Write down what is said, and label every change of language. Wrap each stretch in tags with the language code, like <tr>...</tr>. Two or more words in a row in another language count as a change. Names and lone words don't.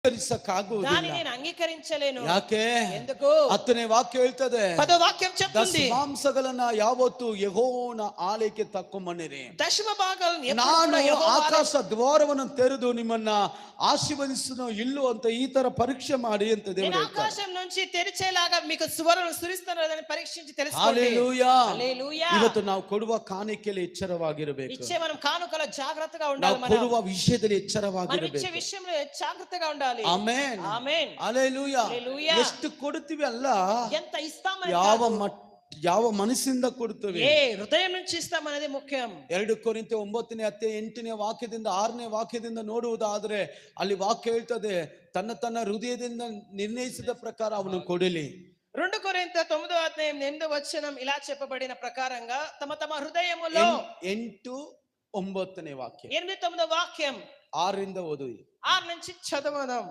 <te>దాన్ని నేను అంగీకరించలేను.</te> <kn>ಯಾಕೆ?</kn> <te>ఎందుకు?</te> <kn>10ನೇ ವಾಕ್ಯ ಹೇಳ್ತದೆ,</kn> <te>10వ వాక్యం చెప్తుంది,</te> <kn>ದಶಮಾಂಶಗಳನ್ನ ಯಾವತ್ತು ಯೆಹೋವನ ಆಲಯಕ್ಕೆ ತಕ್ಕೊಂಬನ್ನಿರಿ.</kn> <te>దశమ భాగాలను ఎప్పుడు</te> <kn>ನಾನು</kn> <te>కూడా యెహోవా</te> <kn>ಆಕಾಶ ದ್ವಾರವನ್ನು ತೆರೆದು ನಿಮ್ಮನ್ನ ಆಶೀರ್ವದಿಸುನೋ ಇಲ್ಲೋ ಅಂತ ಈ ತರ ಪರೀಕ್ಷೆ ಮಾಡಿ ಅಂತ</kn> <te>నేను</te> <kn>ದೇವರು ಹೇಳ್ತಾರೆ.</kn> <te>ఆకాశం నుంచి తెరిచేలాగా మీకు సువర్ణను సురిస్తాను అని పరీక్షించి తెలుసుకోండి. హల్లెలూయా. హల్లెలూయా.</te> <kn>ಇವತ್ತು ನಾವು ಕೊಡುವ ಕಾಣಿಕೆಯಲ್ಲಿ ಎಚ್ಚರವಾಗಿರಬೇಕು.</kn> <te>ఇచ్చే మనం కానుకల జాగ్రత్తగా</te> <kn>ನಾವು</kn> <te>ఉండాలి. మనం</te> <kn>ಕೊಡುವ ವಿಷಯದಲ್ಲಿ</kn> <te>మనం ఇచ్చే</te> <kn>ಎಚ್ಚರವಾಗಿರಬೇಕು.</kn> <te>విషయంలో జాగ్రత్తగా ఉండాలి.</te> <kn>ಆಮೆನ್.</kn> <te>ఆమేన్.</te> <kn>ಹಲ್ಲೆಲೂಯಾ.</kn> <te>హల్లెలూయా.</te> <kn>ಎಷ್ಟು ಕೊಡ್ತೀವಿ ಅಲ್ಲ,</kn> <te>ఎంత ఇస్తామని</te> <kn>ಯಾವ ಮನಸ್ಸಿಂದ ಕೊಡ್ತೀವಿ,</kn> <te>ఏ హృదయం నుంచి ఇస్తామనేది ముఖ్యం.</te> <kn>2 ಕೊರಿಂಥೆ 9ನೇ ಅಧ್ಯಾಯ 8ನೇ ವಾಕ್ಯದಿಂದ 6ನೇ ವಾಕ್ಯದಿಂದ ನೋಡುವುದಾದ್ರೆ ಅಲ್ಲಿ ವಾಕ್ಯ ಹೇಳ್ತದೆ, ತನ್ನ ಹೃದಯದಿಂದ ನಿರ್ಣಯಿಸಿದ ಪ್ರಕಾರ ಅವನು ಕೊಡಲಿ.</kn> <te>2 కొరింథీ 9వ అధ్యాయం 8వ వచనం ఇలా చెప్పబడిన ప్రకారంగా తమ హృదయములో 8,</te> <kn>9ನೇ ವಾಕ್ಯ 8,</kn> <te>9వ వాక్యం</te> <kn>6ರಿಂದ ಓದಿ.</kn> <te>6 నుంచి చదవదాం.</te>